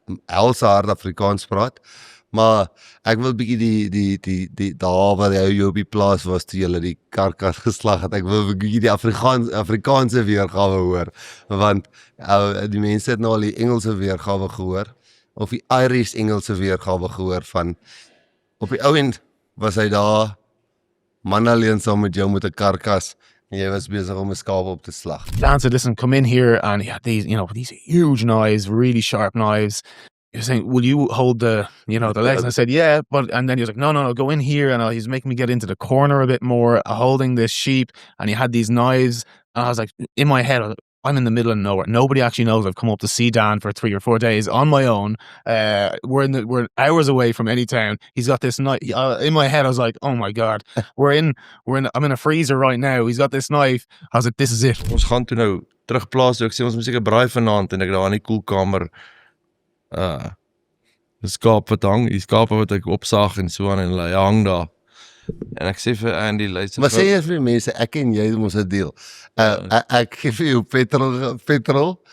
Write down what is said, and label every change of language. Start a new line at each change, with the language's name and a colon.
Afrikaans: helse hard Afrikaans praat, maar ek wil bietjie die daar waar jy op die plaas was toe jy die karkas geslag het, ek wil bietjie die Afrikaanse weergawe hoor, want die mense het nou al die Engelse weergawe gehoor, of die Irish Engelse weergawe gehoor van, op die ou end was hy daar, man alleen saam met jou met 'n karkas, en jy was besig om 'n skaap op te slag.
English: Dan said, listen, come in here, and he had these huge knives, really sharp knives. He was saying, will you hold the legs? And I said, yeah, and then he was like, no, go in here. And he's making me get into the corner a bit more, holding this sheep. And he had these knives. And I was like, in my head, I'm in the middle of nowhere. Nobody actually knows I've come up to see Dan for 3 or 4 days on my own. We're hours away from any town. He's got this knife. In my head, I was like, oh my God, I'm in a freezer right now. He's got this knife. I was like, this is it.
Afrikaans: Ons gaan toe nou terugplaas, ek sê ons moet seker braai vanaand, en ek daar in die koelkamer, die skaap wat hang, die skape wat ek opsag en so aan, en hulle hang daar. En ek sê vir Andy, luister. Maar sê jy vir die mense, ek en jy moet 'n deal. Ek gee vir jou petrol,